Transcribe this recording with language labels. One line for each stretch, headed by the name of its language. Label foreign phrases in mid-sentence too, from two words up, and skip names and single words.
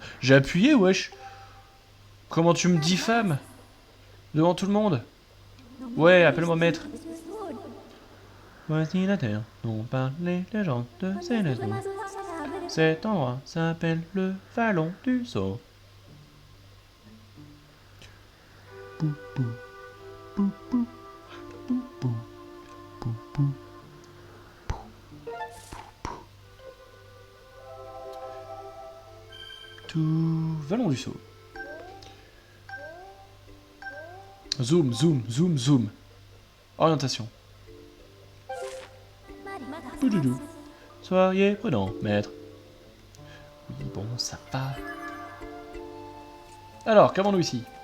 French: J'ai appuyé, wesh! Comment tu me diffames? Devant tout le monde? Ouais, appelle-moi maître. Voici la terre dont parlent les légendes de Célesbourg. Cet endroit s'appelle le Vallon du Sceau. Pou, pou, pou, pou, pou, pou, pou, pou, pou, pou. Tout Vallon du Sceau. Zoom, zoom, zoom, zoom. Orientation. Doudoudou. Soyez prudent, maître. Oui, bon, ça va. Alors, qu'avons-nous ici?